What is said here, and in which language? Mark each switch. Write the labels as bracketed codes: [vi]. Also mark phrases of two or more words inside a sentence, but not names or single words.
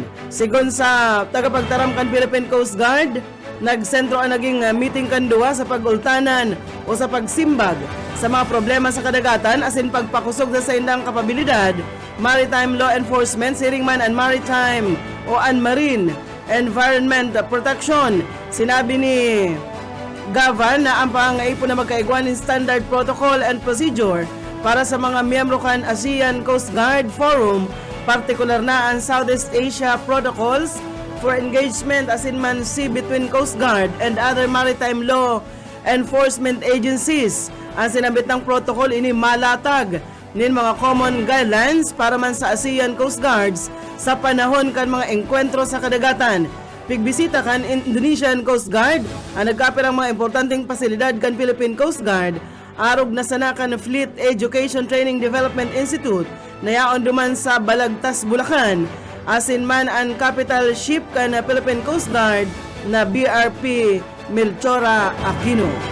[bik] Sigon sa tagapagtaram kan Philippine Coast Guard, nagsentro ang naging meeting kan duwa sa pag-ultanan o sa pagsimbag sa mga problema sa kadagatan asin pagpakusog sa indang kapabilidad, [en] maritime law enforcement, [bik] siringman and maritime o [en] marine environment protection. [bik] Sinabi ni Gavan na ang pangaipon na magkaigwanin [en] standard protocol and procedure [bik] para sa mga miyembro kan ASEAN Coast Guard Forum, partikular na ang [en] Southeast Asia Protocols for Engagement as in man sea between Coast Guard and other maritime law enforcement agencies. [bik] Ang sinabit ng protocol ini malatag nin mga [en] common guidelines [bik] para man sa ASEAN Coast Guards sa panahon kan mga engkwentro sa kadagatan. Pigbisita kan Indonesian Coast Guard ang nagkapirang mga importanteng pasilidad kan Philippine Coast Guard, arog na sana kan [en] Fleet Education Training Development Institute [bik] na yaon duman sa Balagtas, Bulacan, asin man ang capital ship kan Philippine Coast Guard na BRP Melchora Aquino.